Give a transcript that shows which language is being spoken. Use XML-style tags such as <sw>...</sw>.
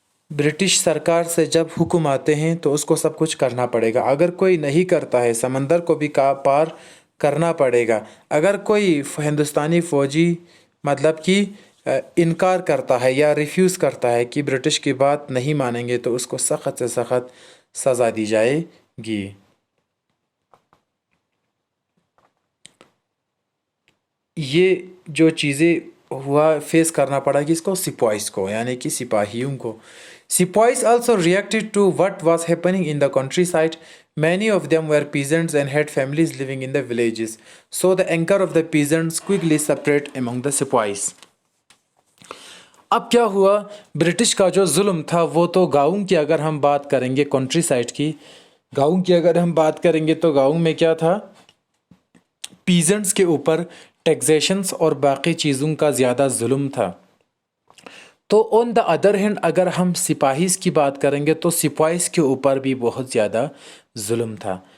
<ur>British سرکار سے جب حکم آتے ہیں تو اس کو سب کچھ کرنا پڑے گا، اگر کوئی نہیں کرتا ہے سمندر کو بھی پار کرنا پڑے گا۔ اگر کوئی ہندوستانی فوجی مطلب کہ انکار کرتا ہے یا ریفیوز کرتا ہے کہ برٹش کی بات نہیں مانیں گے تو اس کو سخت سے سخت سزا دی جائے گی۔ یہ جو چیزیں ہوا فیس کرنا پڑا کہ اس کو سپائیز کو یعنی کہ سپاہیوں کو۔</ur> <en>Sepoys also reacted to what was happening in the countryside. Many of them were peasants and had families living in the villages. So the anger of the peasants quickly spread among the sepoys.</en> <ur>اب کیا ہوا؟ British کا جو ظلم تھا وہ تو گاؤں کی اگر ہم بات کریں گے کنٹری سائڈ کی، گاؤں کی اگر ہم بات کریں گے تو گاؤں میں کیا تھا؟ پیزنٹس کے اوپر ٹیکزیشنز اور باقی چیزوں کا زیادہ ظلم تھا۔ تو</ur> <en>on the other hand</en> <ur>اگر ہم سپاہیز کی بات کریں گے تو سپاہیز کے اوپر بھی بہت زیادہ ظلم تھا۔</ur>